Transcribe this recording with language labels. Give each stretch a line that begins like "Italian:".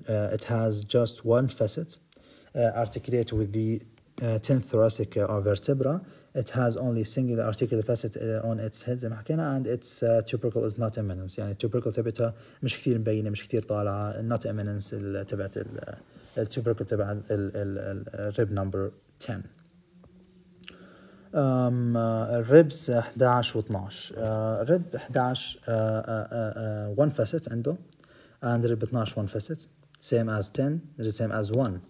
English: It has just one facet articulate with the 10th thoracic vertebra. It has only single articular facet on its head
Arabic: زي ما حكينا,
English: and its tubercle is not eminence.
Arabic: يعني tubercle تبعتها مش كثير مبينة مش كثير طالعة.
English: not eminence
Arabic: تبعت
English: tubercle
Arabic: تبع الرب
English: number 10.
Arabic: الربس 11 و 12. الرب
English: 11 one facet
Arabic: عنده,
English: and
Arabic: رب
English: 12 one facet, same as 10, the same as 1.